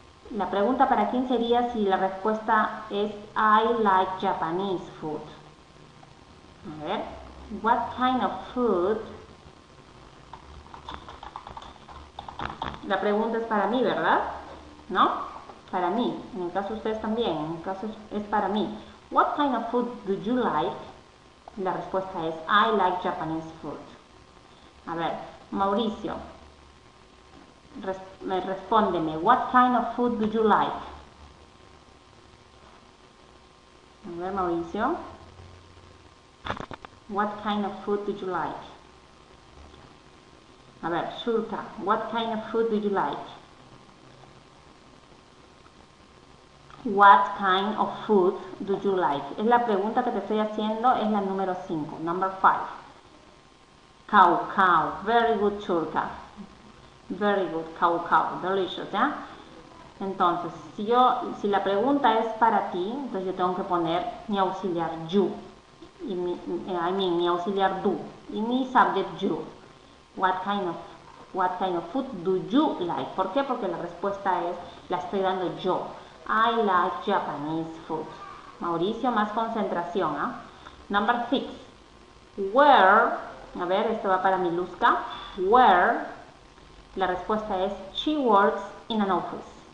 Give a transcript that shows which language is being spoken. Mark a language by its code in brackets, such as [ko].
[es] La pregunta para quién sería si la respuesta es [en] I like Japanese food. [es] A ver, [en] what kind of food? [es] La pregunta es para mí, ¿verdad? ¿No? Para mí. En el caso de ustedes también. En el caso es para mí. [en] What kind of food do you like? La respuesta es I like Japanese food. [es] A ver, Mauricio. Respóndeme. [en] What kind of food do you like? [es] A ver, Mauricio. [en] What kind of food do you like? [es] A ver, [en] Shurka. What kind of food do you like? What kind of food do you like? [es] Es la pregunta que te estoy haciendo, es la número 5. [en] Number 5. Cow. Very good, Shurka. Very good, cow. Delicious, ¿ya? [es] Entonces, si la pregunta es para ti, entonces yo tengo que poner mi auxiliar you. Y mi auxiliar do. Y mi subject you. [en] What kind of food do you like? [es] ¿Por qué? Porque la respuesta la estoy dando yo. [en] I like Japanese food. [es] Mauricio, más concentración, ¿ah? [en] Number 6. Where, [es] a ver, esto va para mi Luzca. [en] Where, [es] la respuesta es [en] she works in an office.